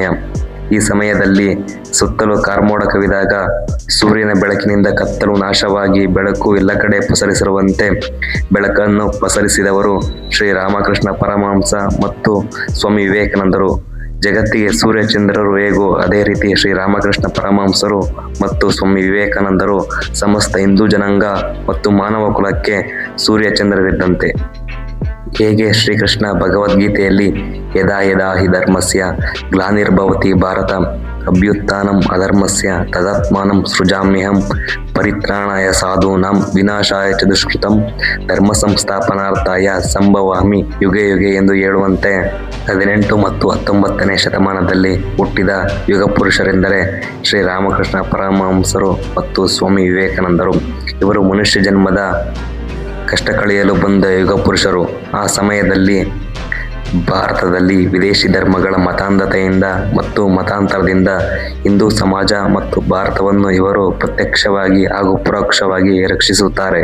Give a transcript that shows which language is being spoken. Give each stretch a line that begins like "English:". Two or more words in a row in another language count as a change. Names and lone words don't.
Kannada: ಈ ಸಮಯದಲ್ಲಿ ಸುತ್ತಲೂ ಕಾರ್ಮೋಡ ಕವಿದಾಗ ಸೂರ್ಯನ ಬೆಳಕಿನಿಂದ ಕತ್ತಲು ನಾಶವಾಗಿ ಬೆಳಕು ಎಲ್ಲ ಕಡೆ ಪಸರಿಸಿರುವಂತೆ ಬೆಳಕನ್ನು ಪಸರಿಸಿದವರು ಶ್ರೀರಾಮಕೃಷ್ಣ ಪರಮಹಂಸ ಮತ್ತು ಸ್ವಾಮಿ ವಿವೇಕಾನಂದರು. ಜಗತ್ತಿಗೆ ಸೂರ್ಯಚಂದ್ರರು ಹೇಗೋ ಅದೇ ರೀತಿ ಶ್ರೀರಾಮಕೃಷ್ಣ ಪರಮಹಂಸರು ಮತ್ತು ಸ್ವಾಮಿ ವಿವೇಕಾನಂದರು ಸಮಸ್ತ ಹಿಂದೂ ಜನಾಂಗ ಮತ್ತು ಮಾನವ ಕುಲಕ್ಕೆ ಸೂರ್ಯಚಂದ್ರರಿದ್ದಂತೆ. ಹೇಗೆ ಶ್ರೀಕೃಷ್ಣ ಭಗವದ್ಗೀತೆಯಲ್ಲಿ
Sanskrit: ಯದಾ ಯದಾ ಹಿ ಧರ್ಮಸ್ಯ ಗ್ಲಾನಿರ್ಭವತಿ ಭಾರತ ಅಭ್ಯುತ್ಥಾನಂ ಅಧರ್ಮಸ್ಯ ತದಾತ್ಮಾನಂ ಸೃಜಾಮ್ಯಹಂ ಪರಿತ್ರಾಣಾಯ ಸಾಧೂನಾಂ ವಿನಾಶಾಯ ಚ ದುಷ್ಕೃತಂ ಧರ್ಮ ಸಂಸ್ಥಾಪನಾರ್ಥಾಯ ಸಂಭವಾಮಿ ಯುಗೆ ಯುಗೆ
Kannada: ಎಂದು ಹೇಳುವಂತೆ 18 ಮತ್ತು 19ನೇ ಶತಮಾನದಲ್ಲಿ ಹುಟ್ಟಿದ ಯುಗ ಪುರುಷರೆಂದರೆ ಶ್ರೀರಾಮಕೃಷ್ಣ ಪರಮಹಂಸರು ಮತ್ತು ಸ್ವಾಮಿ ವಿವೇಕಾನಂದರು. ಇವರು ಮನುಷ್ಯ ಜನ್ಮದ ಕಷ್ಟ ಕಳೆಯಲು ಬಂದ ಯುಗ ಪುರುಷರು. ಆ ಸಮಯದಲ್ಲಿ ಭಾರತದಲ್ಲಿ ವಿದೇಶಿ ಧರ್ಮಗಳ ಮತಾಂಧತೆಯಿಂದ ಮತ್ತು ಮತಾಂತರದಿಂದ ಹಿಂದೂ ಸಮಾಜ ಮತ್ತು ಭಾರತವನ್ನು ಇವರು ಪ್ರತ್ಯಕ್ಷವಾಗಿ ಹಾಗೂ ಪರೋಕ್ಷವಾಗಿ ರಕ್ಷಿಸುತ್ತಾರೆ.